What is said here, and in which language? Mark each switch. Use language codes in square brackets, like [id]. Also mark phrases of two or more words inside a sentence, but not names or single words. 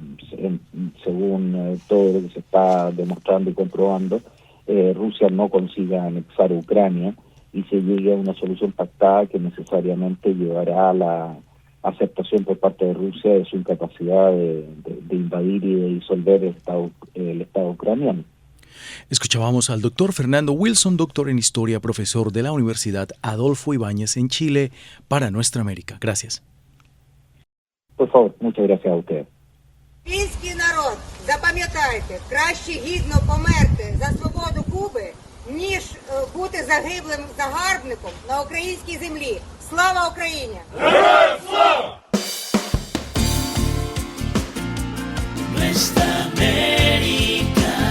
[es] según todo lo que se está demostrando y comprobando, Rusia no consiga anexar Ucrania y se llegue a una solución pactada que necesariamente llevará a la aceptación por parte de Rusia de su incapacidad de invadir y de disolver el Estado ucraniano. Escuchábamos al doctor Fernando Wilson, doctor en Historia, profesor de la Universidad Adolfo Ibáñez en Chile, para Nuestra América. Gracias. Por favor, muchas gracias a ustedes. [uk] Український народ, запам'ятайте, краще гідно померти за свободу Куби, ніж бути загиблим загарбником на українській землі. Слава Україні! Героям слава! [es] Nuestra América.